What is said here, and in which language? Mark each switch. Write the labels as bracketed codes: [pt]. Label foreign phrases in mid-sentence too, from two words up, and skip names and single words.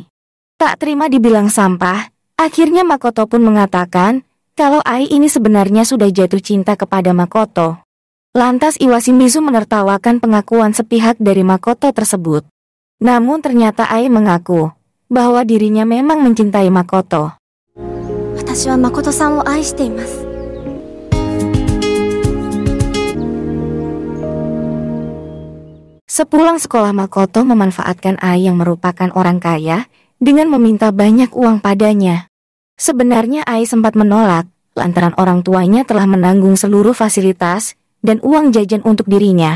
[id] Tak terima dibilang sampah, akhirnya Makoto pun mengatakan, kalau Ai ini sebenarnya sudah jatuh cinta kepada Makoto. Lantas Iwashimizu menertawakan pengakuan sepihak dari Makoto tersebut. Namun ternyata Ai mengaku bahwa dirinya memang mencintai Makoto. [ja] 私はマコトさんを愛しています. [id] Sepulang sekolah, Makoto memanfaatkan Ai yang merupakan orang kaya dengan meminta banyak uang padanya. Sebenarnya Ai sempat menolak lantaran orang tuanya telah menanggung seluruh fasilitas dan uang jajan untuk dirinya.